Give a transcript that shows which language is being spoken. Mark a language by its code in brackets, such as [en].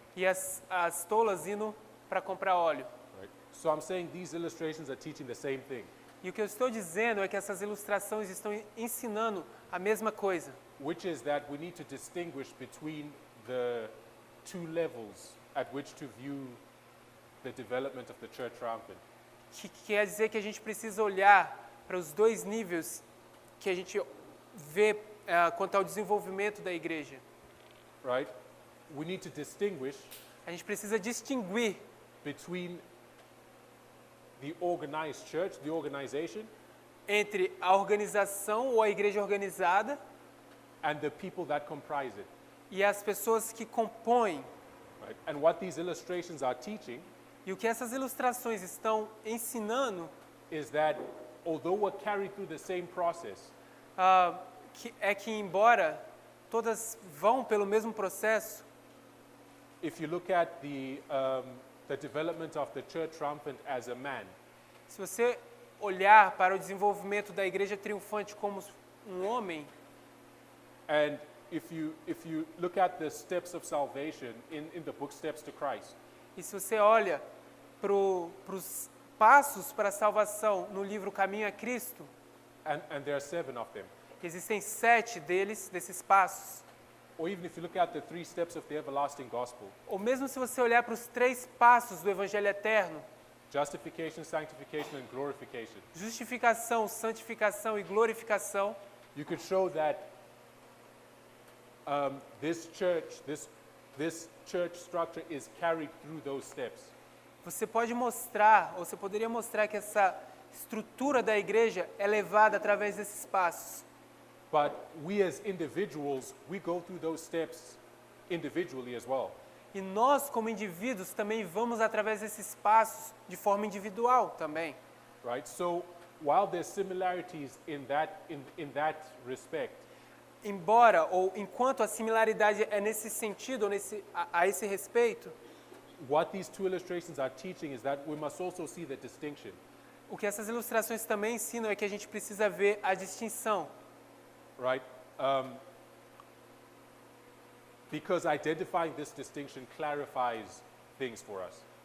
[pt] e as tolas indo para comprar óleo. [en] Right? So I'm saying these illustrations are teaching the same thing, [pt] E o que eu estou dizendo é que essas ilustrações estão ensinando a mesma coisa, [en] which is that we need to distinguish between the two levels at which to view the development of the church triumphant. [pt] que quer dizer que a gente precisa olhar para os dois níveis que a gente vê quanto ao desenvolvimento da igreja. [en] Right? We need to distinguish [pt] A gente precisa distinguir [en] between the organized church, the organization, [pt] entre a organização ou a igreja organizada [en] and the people that comprise it. [pt] e as pessoas que compõem. [en] Right? And what these illustrations are teaching [pt] E o que essas ilustrações estão ensinando [en] is that although we're carried through the same process, [pt] que embora todas vão pelo mesmo processo, [en] if you look at the development of the church triumphant as a man, [pt] se você olhar para o desenvolvimento da igreja triunfante como um homem, [en] and if you look at the steps of salvation in the book Steps to Christ, [pt] e se você olha para os passos para a salvação no livro Caminho a Cristo, [en] and there are 7 of them, [pt] existem 7 desses passos. [en] or even if you look at the 3 steps of the everlasting gospel, [pt] Ou mesmo se você olhar para os 3 passos do Evangelho Eterno, [en] justification, sanctification, and glorification, [pt] justificação, santificação e glorificação, [en] you could show that this church structure is carried through those steps. [pt] você pode mostrar, ou você poderia mostrar que essa estrutura da igreja é levada através desses passos. [en] But we as individuals, we go through those steps individually as well. [pt] E nós, como indivíduos, também vamos através desses passos de forma individual também. [en] Right? So while there's similarities in that respect, [pt] Embora, ou enquanto a similaridade é nesse sentido, ou a esse respeito, [en] what these 2 illustrations are teaching is that we must also see the distinction. [pt] o que essas ilustrações também ensinam é que a gente precisa ver a distinção. [en] Right? Because identifying this distinction clarifies things for us.